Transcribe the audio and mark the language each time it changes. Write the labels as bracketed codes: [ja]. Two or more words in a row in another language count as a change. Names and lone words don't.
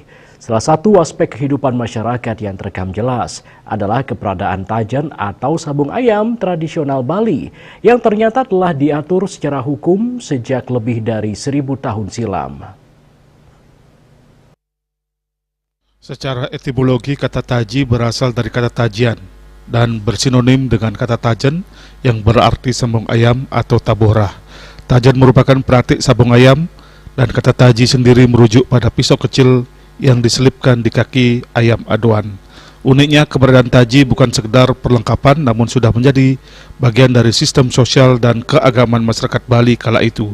[id] Salah satu aspek kehidupan masyarakat yang terekam jelas adalah keberadaan tajan atau sabung ayam tradisional Bali yang ternyata telah diatur secara hukum sejak lebih dari 1000 tahun silam. Secara etimologi, kata taji berasal dari kata tajian dan bersinonim dengan kata tajan yang berarti sabung ayam atau tabuh rah. Tajan merupakan peratik sabung ayam dan kata taji sendiri merujuk pada pisau kecil yang diselipkan di kaki ayam aduan. Uniknya, keberadaan taji bukan sekedar perlengkapan namun sudah menjadi bagian dari sistem sosial dan keagamaan masyarakat Bali kala itu.